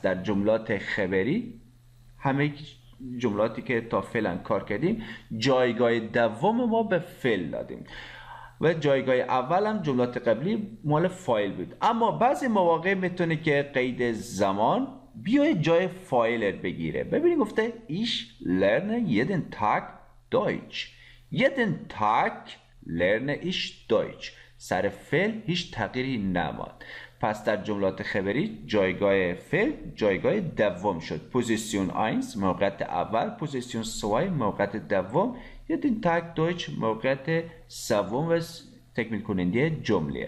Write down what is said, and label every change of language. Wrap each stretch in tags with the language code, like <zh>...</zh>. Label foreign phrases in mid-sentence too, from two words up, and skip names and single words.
<fa>در جملات خبری همه جملاتی که تا فعلا کار کردیم جایگاه دوم ما به فعل دادیم و جایگاه اول هم جملات قبلی مال فاعل بود، اما بعضی مواقع میتونه که قید زمان بیای جای فاعل بگیره. ببینید گفته</fa> <de>Ich lerne jeden Tag Deutsch. jeden Tag lerne ich Deutsch.</de> <fa>سر فعل هیچ تغییری نماد. پس در جملات خبری جایگاه فعل جایگاه دوم شد. پوزیسیون 1 موقعیت اول، پوزیسیون 2 موقعیت دوم،</fa> <de>jeden Tag Deutsch</de> <fa>موقعیت سوم و تکمیل کننده جمله.</fa>